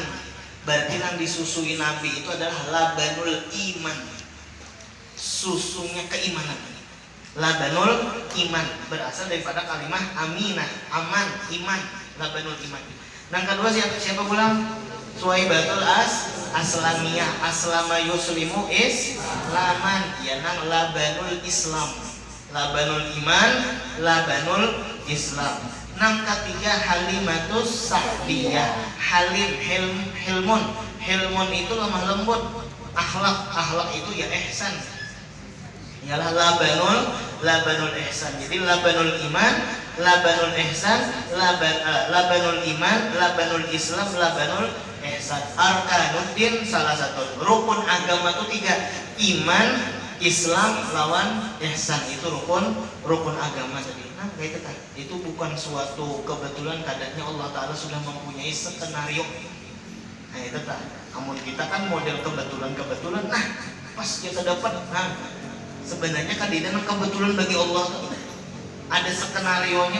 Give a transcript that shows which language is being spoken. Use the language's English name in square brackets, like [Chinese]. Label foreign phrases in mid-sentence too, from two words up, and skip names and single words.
[Indonesian] Berarti yang disusui Nabi itu adalah [Arabic] لبن الإيمان, [Indonesian] susunya keimanan. [Arabic] لبن الإيمان [Indonesian] berasal daripada kalimat aminah, aman, iman, [Arabic] لبن الإيمان. [Indonesian] Yang kedua siapa pulang? Suwaibatul aslamiyah, [Arabic] أسلم يسلم إسلاما, [Banjar] ya nang [Arabic] لبن الإسلام، لبن الإيمان، لبن الإسلام. [Indonesian] Nang ketiga Halimatus Sa'diyah, hilmun itu lemah lembut, akhlak itu ya ihsan, ialah [Arabic] لبن الإحسان. Jadi لبن الإيمان، لبن الإحسان، لبن الإيمان، لبن الإسلام، لبن الإحسان. [Indonesian] Arkanuddin salah satu rukun agama itu 3, iman, Islam lawan ihsan, itu rukun agama tadi. Nah kayak itu bukan suatu kebetulan, kadarnya [Arabic] الله تعالى [Indonesian] sudah mempunyai skenario. Nah itu tak, namun kita kan model kebetulan, nah pas kita dapat, nah sebenarnya kan di dalam kebetulan bagi Allah ada skenarionya.